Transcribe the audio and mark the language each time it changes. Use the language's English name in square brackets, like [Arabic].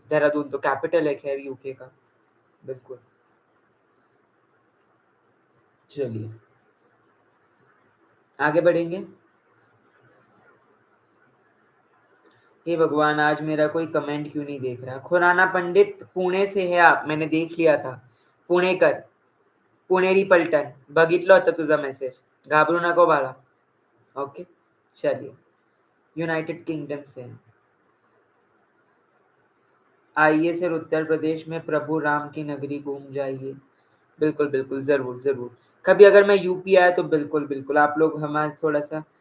[Hindi] देहरादून तो कैपिटल है खैर यूके का, बिल्कुल। चलिए, आगे बढ़ेंगे। हे भगवान, आज मेरा कोई कमेंट क्यों नहीं देख रहा? खुराना पंडित, पुणे से है आप, मैंने देख लिया था। [Marathi] पुणेकर, पुणेरी पलटण, बघितलं होतं तुझा मेसेज, घाबरू नको बाळा। [Hindi] ओके, चलिए, यूनाइटेड किंगडम से हैं। आइए सर, उत्तर प्रदेश में प्रभु राम की नगरी घूम जाइए। बिल्कुल बिल्कुल, जरूर जरूर। कभी अगर मैं यूपी आया तो बिल्कुल बिल्कुल, आप लोग हमारे थोड़ा सा।